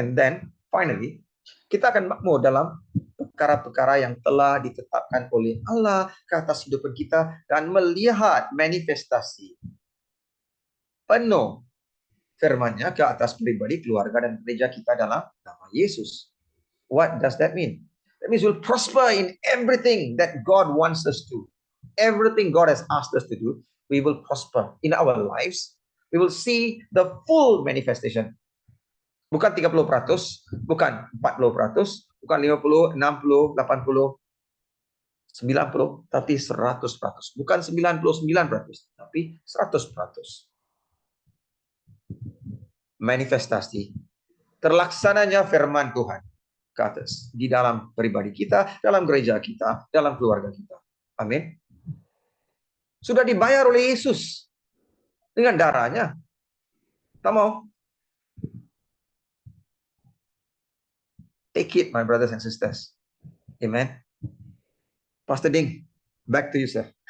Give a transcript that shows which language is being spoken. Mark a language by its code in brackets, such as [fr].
[en] And then finally, [ms] kita akan makmur dalam perkara-perkara yang telah ditetapkan oleh Allah ke atas hidupan kita dan melihat manifestasi penuh firman-Nya ke atas pribadi, keluarga dan gereja kita dalam nama Yesus. [en] What does that mean? That means we'll prosper in everything that God wants us to. Everything God has asked us to do, we will prosper in our lives. We will see the full manifestation. [ms] Bukan 30%, bukan 40%, bukan 50, 60, 80, 90, tapi 100%. Bukan 99%, tapi 100%. Manifestasi terlaksananya firman Tuhan ke atas di dalam pribadi kita, dalam gereja kita, dalam keluarga kita. Amin. Sudah dibayar oleh Yesus dengan darahnya. Tak mau? [en] Take it, my brothers and sisters. Amen. Pastor Ding, back to you, sir.